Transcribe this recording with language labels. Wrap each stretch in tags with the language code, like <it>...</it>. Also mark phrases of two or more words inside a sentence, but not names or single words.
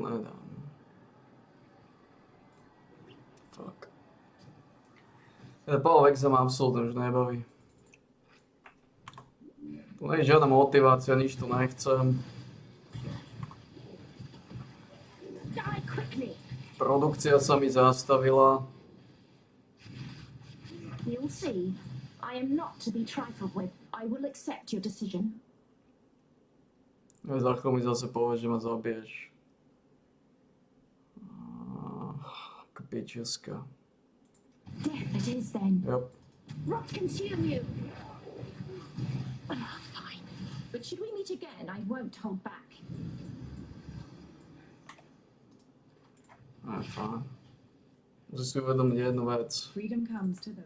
<sk>Nedá. Fuck. Power Exa ma absolútne už nebaví. Tu nie je žiadna motivácia, nič tu nechcem.</sk> <en>Die quickly.</en> <sk>Produkcia sa mi zastavila.</sk> <en>You'll see. I am not to be trifled with. I will accept your decision.</en> <sk>Za chvíľu mi zase povieš, že ma zabiješ. Pičeska.</sk> <en>Death it is then. Yep. Rot consume you. Fine. But should we meet again, I won't hold back.</en> <sk>Fajn. Musíš si uvedomiť jednu vec.</sk> <en>Freedom comes to those.</en>